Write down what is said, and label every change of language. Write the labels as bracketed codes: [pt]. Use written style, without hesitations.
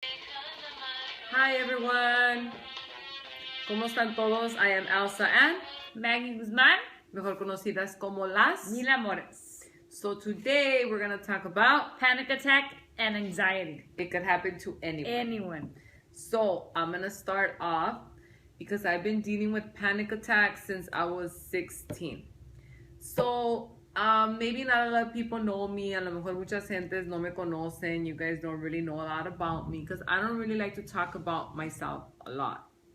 [en] Hi everyone, [es] ¿cómo están todos? [en] I am Elsa and Maggie Guzman, [es] mejor conocidas como las. Mil Amores. [en] So today we're gonna talk about Panic attack and anxiety. it could happen to anyone. Anyone. So I'm gonna start off because I've been dealing with panic attacks since I was 16. So maybe not a lot of people know me. [es] A lo mejor muchas gentes no me conocen. [en] You guys don't really know a lot about me because I don't really like to talk about myself a lot.